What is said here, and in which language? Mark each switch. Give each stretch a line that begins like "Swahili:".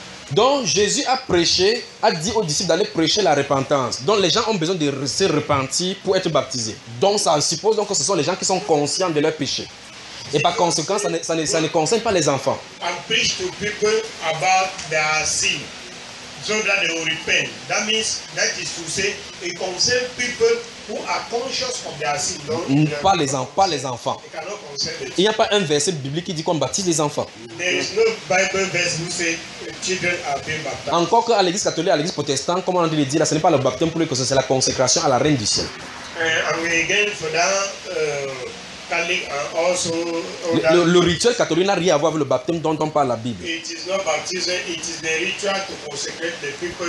French: Donc Jésus a prêché, a dit aux disciples d'aller prêcher la repentance. Donc les gens ont besoin de se repentir pour être baptisés. Donc ça suppose donc que ce sont les gens qui sont conscients de leurs péchés. Et par conséquent, ça ne concerne pas les enfants.
English: I preach to people about their sin, so that they will repent. That means, that is to say, it concerns people who are conscious of their sin.
French: Donc, pas les enfants. Il n'y a pas un verset biblique qui dit qu'on baptise les enfants.
English: There is no Bible verse who says children are being baptized.
French: Encore qu'à l'église catholique, à l'église protestante, comme on a dû le dire, là, ce n'est pas le baptême pour les chrétiens, c'est la consécration à la reine du ciel. Le rituel catholique n'a rien à voir avec le baptême dont on parle la Bible.
English: It is not baptism, it is the ritual to consecrate the people.